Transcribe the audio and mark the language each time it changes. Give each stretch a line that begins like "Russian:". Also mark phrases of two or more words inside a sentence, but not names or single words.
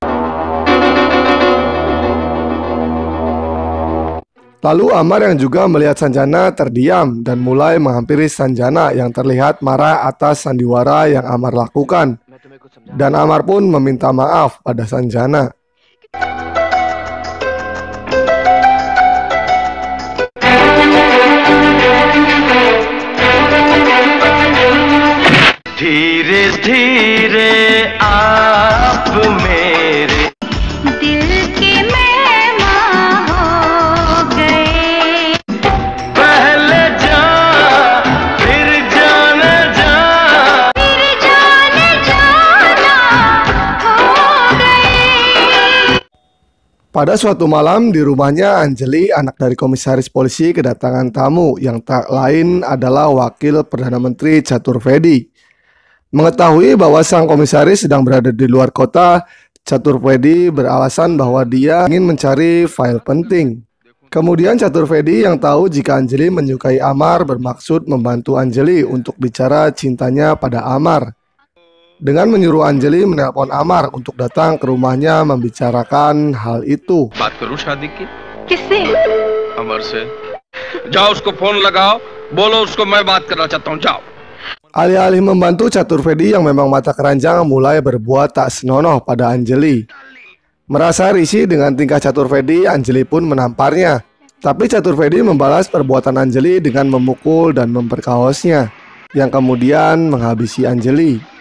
Indonesian: Lalu Amar yang juga melihat Sanjana terdiam dan mulai menghampiri Sanjana yang terlihat marah atas sandiwara yang Amar lakukan. Dan Amar pun meminta maaf pada Sanjana.
Hindi: धीरे धीरे आप मेरे दिल के मेहमान हो गए, पहले जा फिर जाने जा। फिर जाने जाना हो गए।
Indonesian: Pada suatu malam di rumahnya, Anjali, anak dari komisaris polisi, kedatangan tamu yang tak lain adalah Wakil Perdana Menteri Chatur Vedi. Mengetahui bahwa sang komisaris sedang berada di luar kota, Chatur Vedi beralasan bahwa dia ingin mencari file penting. Kemudian Chatur Vedi yang tahu jika Anjali menyukai Amar bermaksud membantu Anjali untuk bicara cintanya pada Amar. Dengan menyuruh Anjali menelpon Amar untuk datang ke rumahnya membicarakan hal itu.
Hindi: बात करूं शादी की किससे? अमर से। जाओ उसको फोन लगाओ, बोलो उसको मैं बात करना चाहता हूं, जाओ।
Indonesian: Alih-alih membantu, Chatur Vedi yang memang mata keranjang mulai berbuat tak senonoh pada Anjali. Merasa risih dengan tingkah Chatur Vedi, Anjali pun menamparnya. Tapi Chatur Vedi membalas perbuatan Anjali dengan memukul dan memperkaosnya, yang kemudian menghabisi Anjali.